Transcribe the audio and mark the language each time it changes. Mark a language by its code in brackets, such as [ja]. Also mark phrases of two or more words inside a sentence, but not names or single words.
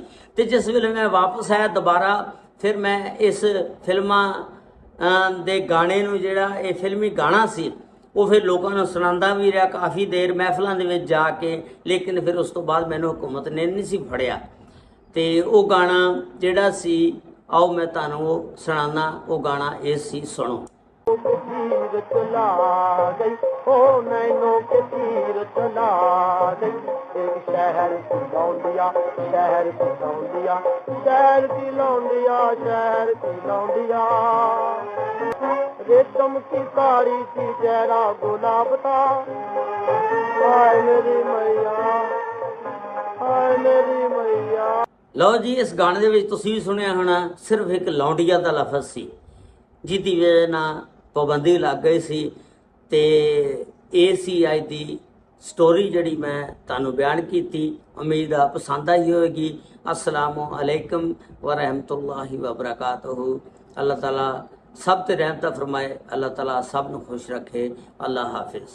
[pa] ਤੇ ਜਿਸ ਵੇਲੇ ਮੈਂ ਵਾਪਸ ਆਇਆ ਦੁਬਾਰਾ, ਫਿਰ ਮੈਂ ਇਸ ਫਿਲਮਾਂ ਦੇ ਗਾਣੇ ਨੂੰ, ਜਿਹੜਾ ਇਹ ਫਿਲਮੀ ਗਾਣਾ ਸੀ, ਉਹ ਫਿਰ ਲੋਕਾਂ ਨੂੰ ਸੁਣਾਉਂਦਾ ਵੀ ਰਿਹਾ ਕਾਫੀ ਦੇਰ ਮਹਿਫਲਾਂ ਦੇ ਵਿੱਚ ਜਾ ਕੇ। ਲੇਕਿਨ ਫਿਰ ਉਸ ਤੋਂ ਬਾਅਦ ਮੈਨੂੰ ਹਕੂਮਤ ਨੇ ਨਹੀਂ ਸੀ ਫੜਿਆ। ਤੇ ਉਹ ਗਾਣਾ ਜਿਹੜਾ ਸੀ, ਆਓ ਮੈਂ ਤੁਹਾਨੂੰ ਉਹ ਸੁਣਾਉਣਾ। ਉਹ ਗਾਣਾ ਇਹ ਸੀ, ਸੁਣੋ। [hi] तीर चला गई हो नैनों के तीर चला गई, एक शहर की लौंडिया शहर की लौंडिया शहर की लौंडिया शहर की लौंडिया, रेशम की साड़ी थी चेहरा गुलाब था, हाय मेरी मैया हाय मेरी मैया। [pa] ਲਓ ਜੀ, ਇਸ ਗਾਣੇ ਦੇ ਵਿੱਚ ਤੁਸੀਂ ਵੀ ਸੁਣਿਆ ਹੋਣਾ, ਸਿਰਫ ਇੱਕ ਲੌਂਡੀਆ ਦਾ ਲਫ਼ਜ਼ ਸੀ ਜਿਹਦੀ ਵਜ੍ਹਾ ਨਾਲ ਪਾਬੰਦੀ ਲੱਗ ਗਈ ਸੀ। ਤੇ ਇਹ ਸੀ ਅੱਜ ਦੀ ਸਟੋਰੀ ਜਿਹੜੀ ਮੈਂ ਤੁਹਾਨੂੰ ਬਿਆਨ ਕੀਤੀ। ਉਮੀਦ ਆ ਪਸੰਦ ਆਈ ਹੋਵੇਗੀ। [ar] السلام عليكم ورحمة الله وبركاته. [hi] अल्लाह ताला सब ते रहमत फरमाए, अल्लाह ताला सब ਨੂੰ खुश रखे। अल्लाह हाफिज।